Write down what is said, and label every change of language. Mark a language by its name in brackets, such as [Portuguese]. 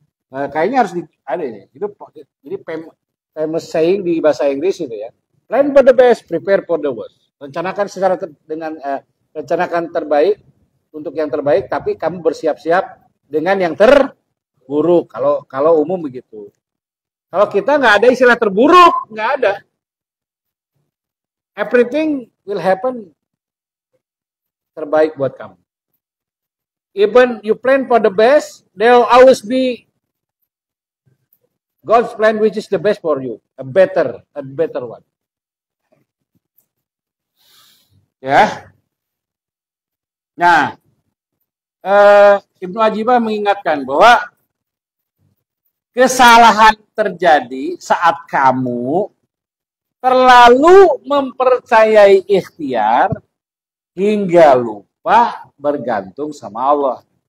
[Indonesian] Nah, kayaknya harus ada ini. Itu jadi famous saying di bahasa Inggris itu ya. [English] Plan for the best, prepare for the worst. [Indonesian] Rencanakan rencanakan terbaik untuk yang terbaik, tapi kamu bersiap-siap dengan yang terburuk. Kalau umum begitu. Kalau kita nggak ada istilah terburuk, nggak ada. [English] Everything will happen [Indonesian] terbaik buat kamu. [English] Even you plan for the best, there will always be God's plan which is the best for you, a better one. [Indonesian] Ya. Nah, Ibnu Ajibah mengingatkan bahwa kesalahan terjadi saat kamu terlalu mempercayai ikhtiar hingga lupa bergantung sama Allah.